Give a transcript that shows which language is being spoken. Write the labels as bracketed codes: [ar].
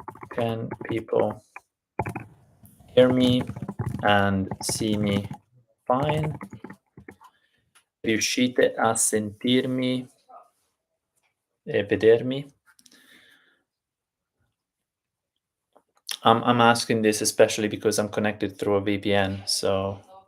[en] Can people hear me and see me fine? [it] Riuscite a sentirmi e vedermi? [en] I'm asking this especially because I'm connected through a VPN, so